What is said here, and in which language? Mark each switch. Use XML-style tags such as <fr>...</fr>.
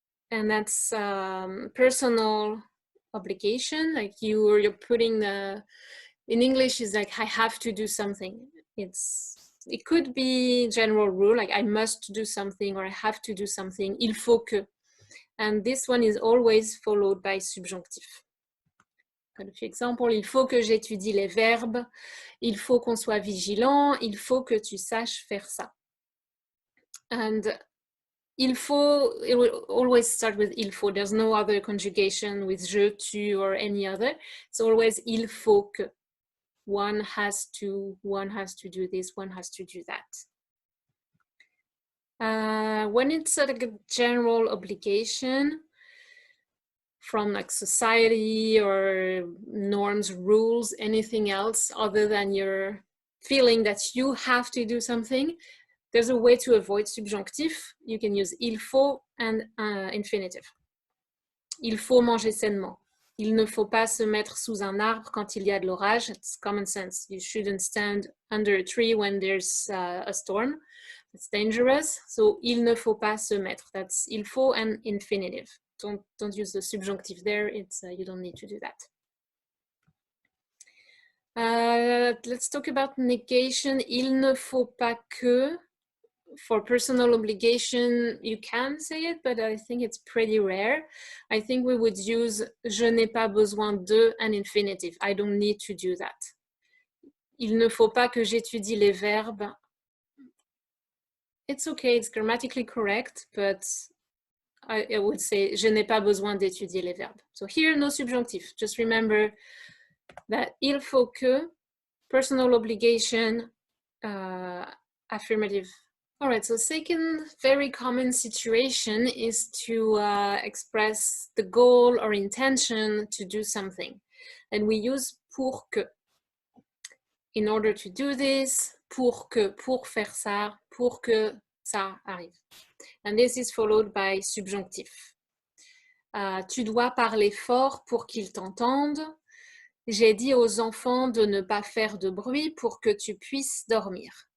<en>And that's personal obligation, like you're putting in English is like I have to do something. It could be general rule, like I must do something or I have to do something, il faut que. And this one is always followed by subjunctif. Got a few examples.</en> <fr>Il faut que j'étudie les verbes, il faut qu'on soit vigilant, il faut que tu saches faire ça.</fr> <en>And il faut, it will always start with il faut. There's no other conjugation with je, tu, or any other. It's always il faut que. One has to do this, one has to do that. When it's like a general obligation from like society or norms, rules, anything else other than your feeling that you have to do something, there's a way to avoid subjunctif. You can use il faut and infinitive.</en> <fr>Il faut manger sainement. Il ne faut pas se mettre sous un arbre quand il y a de l'orage.</fr> <en>It's common sense. You shouldn't stand under a tree when there's a storm. It's dangerous.</en> <fr>So il ne faut pas se mettre.</fr> <en>That's il faut and infinitive. Don't use the subjunctive there. It's you don't need to do that. Let's talk about negation.</en> <fr>Il ne faut pas que.</fr> <en>For personal obligation, you can say it, but I think it's pretty rare. I think we would use</en> <fr>je n'ai pas besoin de</fr> <en>an infinitive. I don't need to do that.</en> <fr>Il ne faut pas que j'étudie les verbes.</fr> <en>It's okay, it's grammatically correct, but I would say</en> <fr>je n'ai pas besoin d'étudier les verbes.</fr> <en>So here, no subjunctive. Just remember that il faut que, personal obligation, affirmative. All right, so second very common situation is to express the goal or intention to do something. And we use pour que. In order to do this,</en> <fr>pour faire ça, pour que ça arrive.</fr> <en>And this is followed by subjonctif.</en> <fr>Tu dois parler fort pour qu'ils t'entendent. J'ai dit aux enfants de ne pas faire de bruit pour que tu puisses dormir.</fr>